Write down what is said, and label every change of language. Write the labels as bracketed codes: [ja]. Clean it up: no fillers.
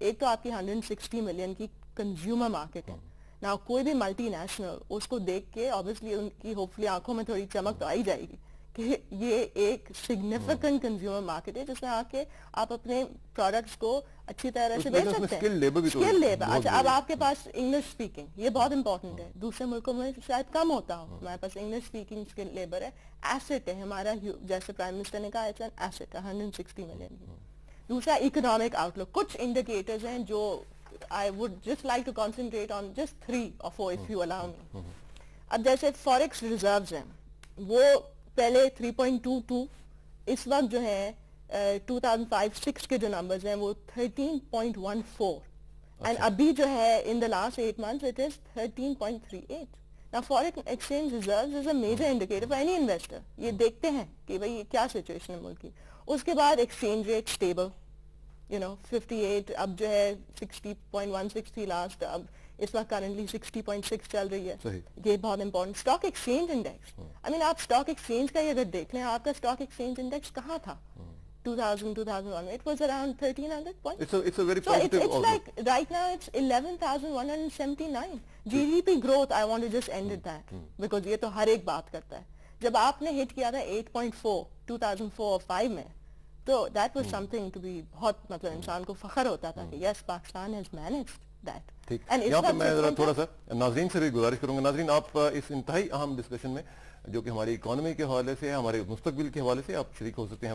[ur] ایک تو آپ کی 160 ملین کی کنزیومر مارکیٹ ہے نا, کوئی بھی ملٹی نیشنل اس کو دیکھ کے obviously ان کی ہوپفلی آنکھوں میں تھوڑی چمک تو آئی جائے گی کہ یہ ایک سگنیفیکنٹ کنزیومر مارکیٹ ہے جس میں آ کے آپ اپنے پروڈکٹس کو اچھی طرح سے بیچ سکتے ہیں. اسکل لیبر, اچھا اب آپ کے پاس انگلش اسپیکنگ, یہ بہت امپورٹنٹ ہے, دوسرے ملکوں میں شاید کم ہوتا ہو, ہمارے پاس انگلش اسپیکنگ اسکل لیبر ہے, ایسٹ ہے ہمارا, جیسے پرائم منسٹر نے کہا اٹس این ایسٹ 160 ملین کی. دوسرا اکنامک آؤٹ لک, کچھ انڈیکیٹرز ہیں جو [en] I would just like to concentrate on just 3 or 4 if you allow me. [ur] اب جیسے فوریکس ریزروز ہیں, وہ پہلے 3.22, اس وقت جو ہے 2005-6 کے جو نمبرز ہیں وہ 13.14, and ابھی جو ہے [en] in the last 8 months it is 13.38. Now foreign exchange reserves is a major indicator for any investor. [ur] یہ دیکھتے ہیں کہ بھئی کیا سچویشن ہے ملک کی. اس کے بعد ایکسچینج ریٹ اسٹیبل, 58, اب جو ہے 60.16 تھی لاسٹ, اب اس وقت کرنٹلی 60.6 چل رہی ہے. یہ بہت امپورٹنٹ. اسٹاک ایکسچینج انڈیکس, آپ اسٹاک ایکسچینج کا اگر دیکھ لیں, آپ کا اسٹاک ایکسچینج انڈیکس کہاں تھا 2000-2001, [en] it was around 1300 points. It's a very So positive it's like right now it's 11,179. GDP growth, I want to just end at that because [ur] یہ تو ہر ایک بات کرتا ہے. جب آپ نے ہٹ کیا تھا 8.4 2004-5 میں, تو [en] that was something to be [ur] بہت, مطلب انسان کو فخر ہوتا تھا کہ yes Pakistan [en] has managed that. [ur] ٹھیک, یہاں پہ میں ذرا تھوڑا سا ناظرین سے بھی گزارش کروں گا. ناظرین, آپ اس انتہائی اہم ڈسکشن میں جو کہ ہماری اکانومی کے حوالے سے, ہمارے مستقبل کے حوالے سے آپ شریک ہو سکتے ہیں.